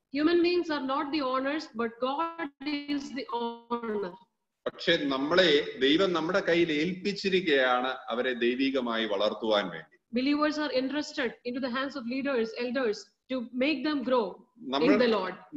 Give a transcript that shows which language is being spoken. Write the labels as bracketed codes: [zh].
[en] Human beings are not the owners, but God is the owner. [ml] പക്ഷെ ദൈവം നമ്മുടെ കയ്യിൽ ഏൽപ്പിച്ചിരിക്കുകയാണ് അവരെ ദൈവികമായി വളർത്തുവാൻ വേണ്ടി. [en] Believers are entrusted into the hands of leaders, elders, to make them grow in the Lord.